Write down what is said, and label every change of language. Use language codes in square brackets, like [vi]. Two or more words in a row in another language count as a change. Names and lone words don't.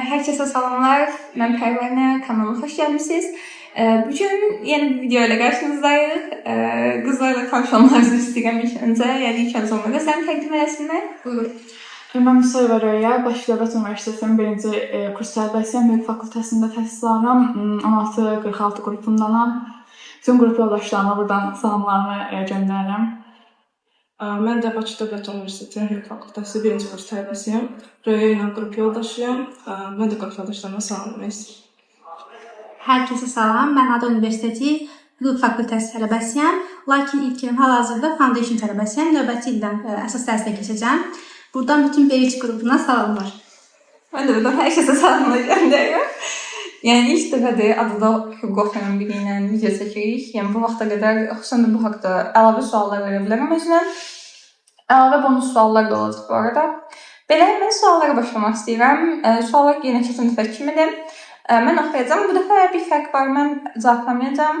[tr] Herkese selamlar. Ben Pervane, kanalıma hoş gelmişsiniz. Bugün yeni bir video ile karşınızdayız. Kızlarla tanışmanlarınızı istedim ilk önce. Yani ilk önce onlara sen takdim edesinler. Buyurun. [az] Mən Musa Röya, Bakı Dövlət Universitetinin 1-ci kurs tələbəsiyəm. Hüquq fakültəsində təhsil alıram. 1646 qrupundanam. Bütün qrup yoldaşlarıma buradan salamlarımı göndərirəm. Mən də Bakı Dövlət Universitetinin Hüquq fakültəsi 1-ci kurs tələbəsiyəm. Röya ilə qrup yoldaşıyam. Mən də qrup yoldaşlarıma salamlamaq istəyirəm. [tr] Herkese salam. [az] Ben Ada Üniversiteti Hüquq Fakültəsi tələbəsiyəm. Lakin ilk ilim hal-hazırda Foundation tələbəsiyəm. Növbəti ildən əsas dərsə keçəcəm. Buradan bütün B3 qrupuna salamlar. [tr] Ben de buradan herkese salamlar gönderiyorum. [az] Yani ilk dəfədir adada hüquq oxuyan biri ilə video çəkirik. Yəni bu vaxta qədər xüsusən də bu haqda əlavə suallar verə bilərəm özünə. Əlavə bonus suallar da olacaq bu arada. Belə mən suallara başlamaq istəyirəm. Suallar yenə keçən dəfə kimidir. Mən oxuyacağam. Bu dəfə bir fərq var. Mən cavablamayacağam.